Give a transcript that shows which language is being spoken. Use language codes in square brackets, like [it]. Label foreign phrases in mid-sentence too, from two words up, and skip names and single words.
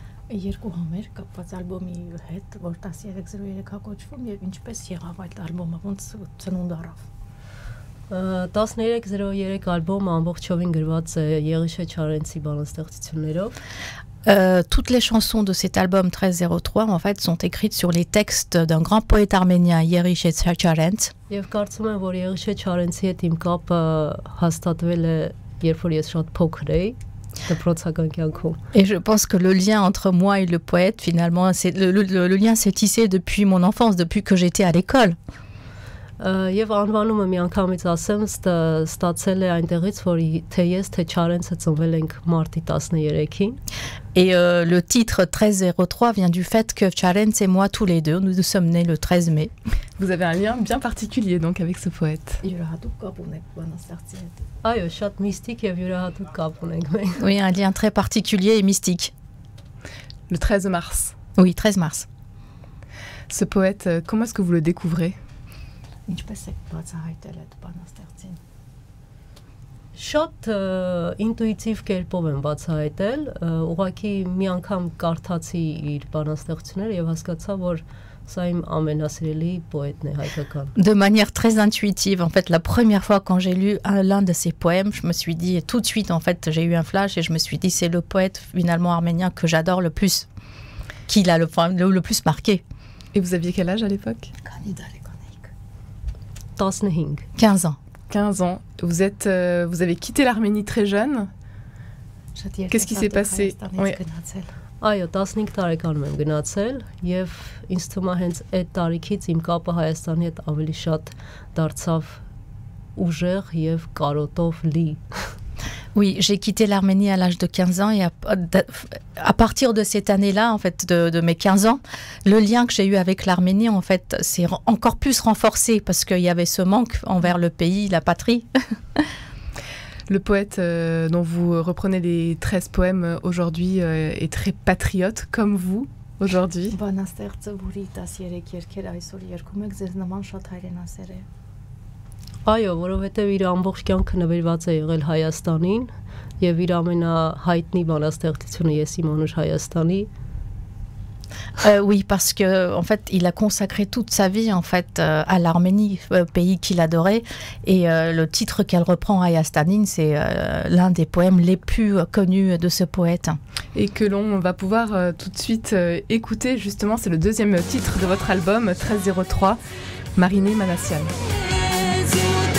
[fr] Toutes les chansons de cet album 1303 en fait sont écrites sur les textes d'un grand poète arménien, Yerishe Charent. Et je pense que le lien entre moi et le poète, finalement, le lien s'est tissé depuis mon enfance, depuis que j'étais à l'école. [hy] Եվ անվանումը միանգամից ասեմ ստացել է այնտեղից, որ թե ես, թե Չարենցը ծնվել ենք մարտի 13-ին. [fr] Et le titre 1303 vient du fait que Charentz et moi, tous les deux, nous sommes nés le 13 mai. Vous avez un lien bien particulier donc avec ce poète. Oui, un lien très particulier et mystique. Le 13 mars. Oui, 13 mars. Ce poète, comment est-ce que vous le découvrez ? [hy] Շատ ինտուիտիվ կերպով եմ բացահայտել, ուղղակի մի անգամ կարդացի իր բանաստեղծությունները եւ հասկացա, որ սա իմ ամենասիրելի պոետն է հայկական. [fr] De manière très intuitive, en fait, la première fois quand j'ai lu l'un de ses poèmes, je me suis dit tout de suite, en fait, j'ai eu un flash et je me suis dit c'est le poète finalement arménien que j'adore le plus, qui l'a le plus marqué. Et vous aviez quel âge à l'époque ? 15 ans. 15 ans. Vous avez quitté l'Arménie très jeune. Qu'est-ce qui s'est passé? Oui. [hy] Այո, 15 տարեկանում եմ գնացել եւ ինձ թվում է հենց այդ տարիքից իմ կապը Հայաստանի հետ ավելի շատ դարձավ ուժեղ եւ կարոտով լի. [fr] Oui, j'ai quitté l'Arménie à l'âge de 15 ans et à partir de cette année-là, en fait, de mes 15 ans, le lien que j'ai eu avec l'Arménie, en fait, s'est encore plus renforcé parce qu'il y avait ce manque envers le pays, la patrie. Le poète dont vous reprenez les 13 poèmes aujourd'hui est très patriote, comme vous, aujourd'hui. [hy] Այո, որովհետև իր ամբողջ կյանքը նվիրված է եղել Հայաստանին եւ իր ամենահայտնի բանաստեղծությունը Ես իմ անուշ Հայաստանի. [fr] Oui, parce que en fait, il a consacré toute sa vie en fait à l'Arménie, pays qu'il adorait, et le titre qu'elle reprend, Hayastanin, c'est l'un des poèmes les plus connus de ce poète. Et que l'on va pouvoir tout de suite écouter, justement, c'est le deuxième titre de votre album 1303, Marineh Manassian.